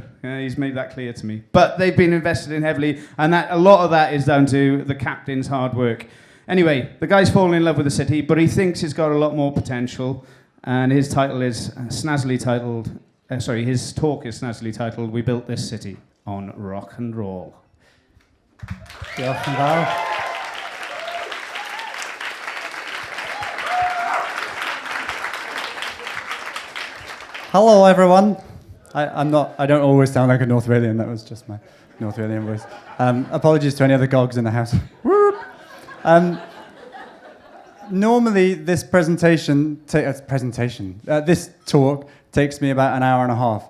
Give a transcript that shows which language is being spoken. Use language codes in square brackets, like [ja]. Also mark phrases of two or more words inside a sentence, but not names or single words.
[en] He's made that clear to me. But they've been invested in heavily, and a lot of that is down to the captain's hard work. Anyway, the guy's fallen in love with the city, but he thinks it's got a lot more potential, and his title is snazzily titled. His talk is snazzily titled "We Built This City on Rock and Roll." [cy] Diolch yn fawr. [en] Hello, everyone. I don't always sound like a North Walian. That was just my North Walian voice. Apologies to any other gogs in the house. Normally, this this talk takes me about an hour and a half.